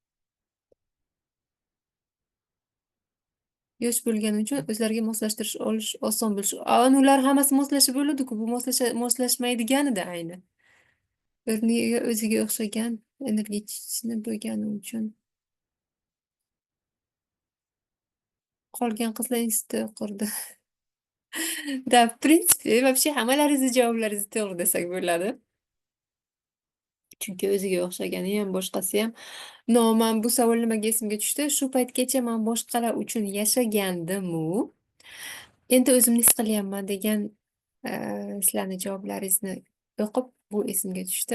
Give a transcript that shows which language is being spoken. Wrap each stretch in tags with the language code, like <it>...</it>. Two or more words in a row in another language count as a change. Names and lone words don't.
<uz>Yosh bo'lgani uchun o'zlariga moslashtirish olish oson bo'lishi. Ular hammasi moslashib bo'ladi-ku, bu moslashmaydiganida ayni. O'rniga o'ziga o'xshagan energiya ichishni bo'lgani uchun. Qolgan qizlar institutda o'qirdi.</uz> <ru>Да, в принципе, вообще</ru> <uz>hammalaringizni javoblaringiz to'g'ri desak bo'ladi. Chunki o'ziga o'xshagani ham, boshqasi ham. No, man bu savol nimaga esimga tushdi? Shu paytgacha man boshqalar uchun yashagandimu, endi o'zimni his qilyapman degan sizlarni javoblaringizni o'qib, bu esimga tushdi.</uz>